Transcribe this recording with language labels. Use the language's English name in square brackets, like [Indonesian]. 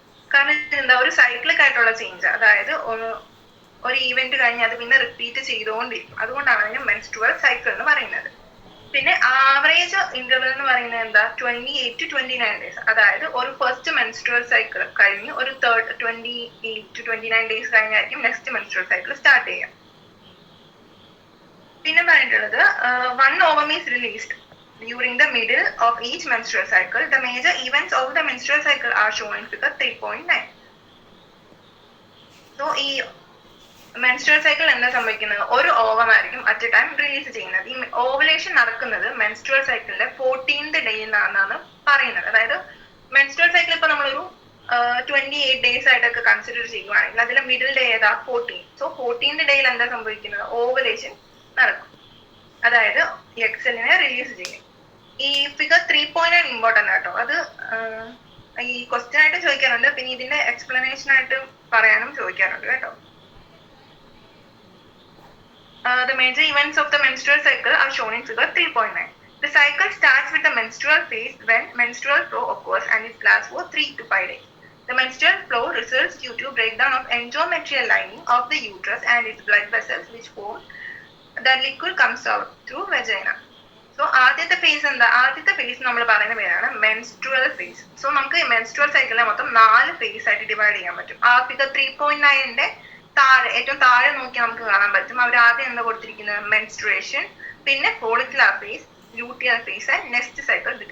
[Malayalam] കാരണം എന്താ, ഒരു സൈക്ലിക് ആയിട്ടുള്ള ചേഞ്ച്. അതായത് ഒരു ഈവന്റ് കഴിഞ്ഞ് അത് പിന്നെ റിപ്പീറ്റ് ചെയ്തുകൊണ്ടിരിക്കും. അതുകൊണ്ടാണ് അതിന് മെൻസ്ട്രുവൽ സൈക്കിൾ എന്ന് പറയുന്നത്. പിന്നെ ആവറേജ് ഇന്റർവൽ എന്ന് പറയുന്നത് എന്താ, 28 to 29 ഡേയ്സ്. അതായത് ഒരു ഫസ്റ്റ് മെൻസ്ട്രുവൽ സൈക്കിൾ കഴിഞ്ഞ് ഒരു 28 to 29 days കഴിഞ്ഞായിരിക്കും next menstrual cycle start ചെയ്യുക. പിന്നെ പറഞ്ഞിട്ടുള്ളത് [English] one ovum is released during the middle of each menstrual cycle. The major events of the menstrual cycle are shown in figure 3.9. [Malayalam] So ഈ menstrual cycle എന്താ സംഭവിക്കുന്നത്, ഒരു ovum ആയിരിക്കും at A time release ചെയ്യുന്നത്. ഈ ഓവുലേഷൻ നടക്കുന്നത് menstrual സൈക്കിളിന്റെ 14th ഡേയിലാണെന്നാണ് പറയുന്നത്. അതായത് മെൻസ്ട്രുവൽ സൈക്കിൾ ഇപ്പൊ നമ്മളൊരു 28 ഡേയ്സ് ആയിട്ടൊക്കെ കൺസിഡർ ചെയ്യുവാണെങ്കിൽ അതിലെ മിഡിൽ ഡേ ഏതാ, 14. സോ 14th ഡേയിൽ എന്താ സംഭവിക്കുന്നത്, ഓവുലേഷൻ നടക്കും. അതായത് എക്സെല്ലിനെ റിലീസ് ചെയ്യും. ഈ ഫിഗർ 3.9 ഇമ്പോർട്ടന്റ് ആട്ടോ. അത് ഈ ക്വസ്റ്റ്യൻ ആയിട്ട് ചോദിക്കാറുണ്ട്, പിന്നെ ഇതിന്റെ എക്സ്പ്ലനേഷൻ ആയിട്ട് പറയാനും ചോദിക്കാറുണ്ട് കേട്ടോ. [English] The major events of the menstrual cycle are shown in figure 3.9. The cycle starts with the menstrual phase when menstrual flow occurs and it lasts for 3 to 5 days. The menstrual flow results due to breakdown of endometrial lining of the uterus and its blood vessels which form the liquid comes out through vagina. [Malayalam] So ആദ്യത്തെ face എന്താ, ആദ്യത്തെ face നമ്മൾ പറയുന്ന പേരാണ് menstrual face. So നമുക്ക് menstrual സൈക്കിളിനെ മൊത്തം 4 face ആയിട്ട് ഡിവൈഡ് ചെയ്യാൻ പറ്റും. ആ ഫിഗർ 3.9ന്റെ താഴെ ഏറ്റവും താഴെ നോക്കി നമുക്ക് കാണാൻ പറ്റും. അവർ ആദ്യം എന്താ കൊടുത്തിരിക്കുന്നത്, മെൻസ്ട്രുവേഷൻ, പിന്നെ follicular face, ലൂട്ടിയർ face and next cycle.